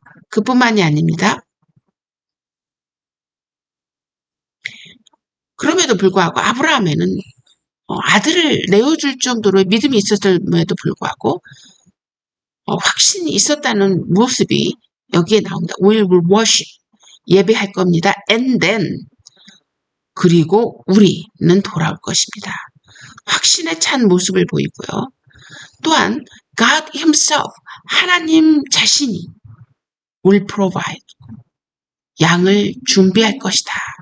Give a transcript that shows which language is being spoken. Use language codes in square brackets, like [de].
[ko] 그뿐만이 아닙니다. 그럼에도 불구하고 아브라함에는 아들을 내어줄 정도로 믿음이 있었음에도 불구하고 확신이 있었다는 모습이 여기에 나옵니다. [en] We will worship, [ko] 예배할 겁니다. [en] And then, [ko] 그리고 우리는 돌아올 것입니다. 확신에 찬 모습을 보이고요. 또한 [en] God himself, [ko] 하나님 자신이 [en] will provide, [ko] 양을 준비할 것이다.